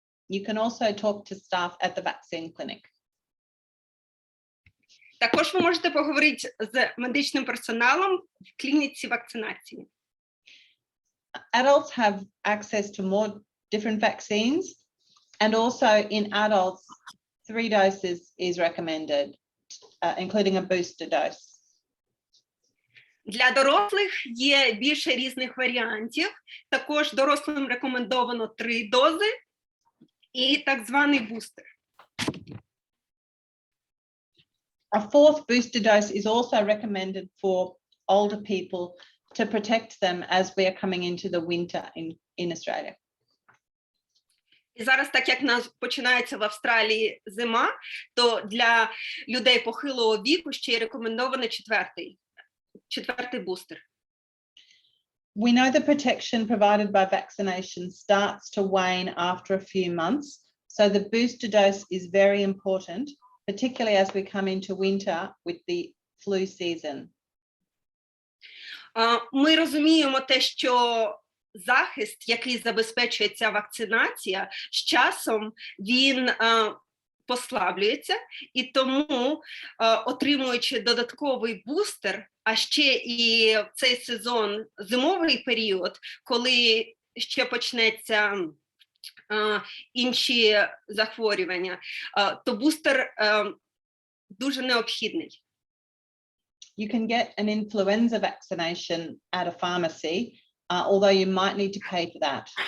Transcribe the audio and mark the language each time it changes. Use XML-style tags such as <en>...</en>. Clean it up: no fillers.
<en>You can also talk to staff at the vaccine clinic.</en> <uk>Також ви можете поговорити з медичним персоналом в клініці вакцинації.</uk> <en>Adults have access to more different vaccines, and also in adults, 3 doses is recommended, including a booster dose.</en> <uk>Для дорослих є більше різних варіантів. Також дорослим рекомендовано 3 дози і так званий бустер.</uk> <en>A 4th booster dose is also recommended for older people to protect them as we are coming into the winter in Australia.</en> <uk>І зараз, так як нас починається в Австралії зима, то для людей похилого віку ще й рекомендовано 4-й бустер.</uk> <en>We know the protection provided by vaccination starts to wane after a few months, so the booster dose is very important, particularly as we come into winter with the flu season.</en> <uk>Ми розуміємо те, що захист, який забезпечує ця вакцинація, з часом він послаблюється, і тому, отримуючи додатковий бустер, а ще і в цей сезон зимовий період, коли ще почнеться інші захворювання, то бустер дуже необхідний.</uk> <en>You can get an influenza vaccination at a pharmacy, although you might need to pay for that.</en>